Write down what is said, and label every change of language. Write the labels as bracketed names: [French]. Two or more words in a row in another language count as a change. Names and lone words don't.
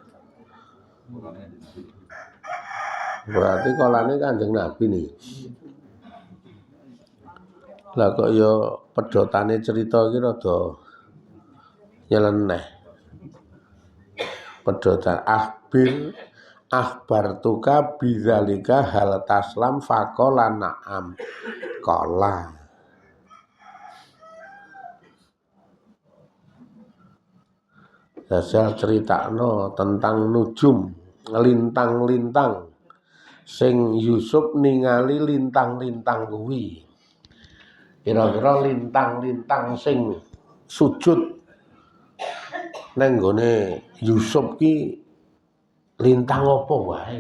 [Javanese] Berarti kolane Kanjeng Nabi nih. Lah kok ya pedhotane cerita iki rada nyeleneh. [Arabic] Pedhotan أخبرتك بذلك هل تسلم فقال نعم. [Javanese] Qala. Dasar critakno tentang nujum, lintang-lintang. Sing Yusuf ningali lintang-lintang kuwi. Kira-kira lintang-lintang sing sujud nang gone Yusuf ki lintang apa wae.